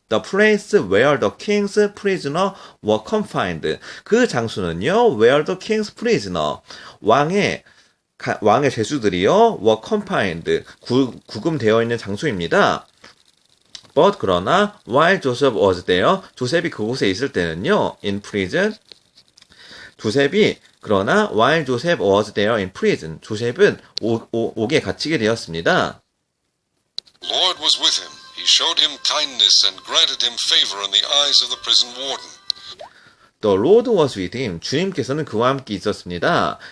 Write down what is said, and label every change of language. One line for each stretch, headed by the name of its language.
English: The place where the king's prisoner were confined.
Korean: 그 장소는요,
English: where the king's prisoner,
Korean: 왕의 죄수들이요,
English: were confined,
Korean: 구금되어 있는 장소입니다.
English: But
Korean: 그러나
English: while Joseph was there,
Korean: 조셉이 그곳에 있을 때는요,
English: in prison,
Korean: 조셉이 그러나
English: while Joseph was there in prison,
Korean: 조셉은 옥에 갇히게 되었습니다.
English: Lord was with him. He showed him kindness and granted him favor in the eyes of the prison warden. The Lord was with him.
Korean: 주님께서는 그와 함께 있었습니다.